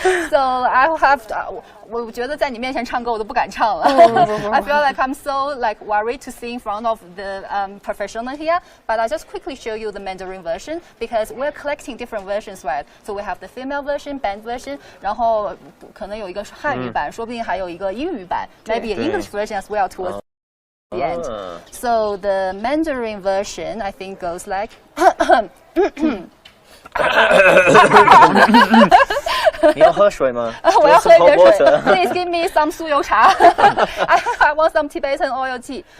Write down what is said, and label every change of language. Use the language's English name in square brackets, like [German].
[English] So I have to, [Chinese] 我觉得在你面前唱歌我都不敢唱了。 [English] I feel like I'm so like worried to sing in front of the professional here. But I'll just quickly show you the Mandarin version because we're collecting different versions, right? So we have the female version, band version. [Chinese] 然后可能有一个是汉语版，说不定还有一个英语版。 [English] Maybe an English version as well towards the end. So the Mandarin version I think goes like. [Chinese] 你要喝水吗？我要喝一点水。 [English] Please give me some 酥油茶。 I want some Tibetan oil tea.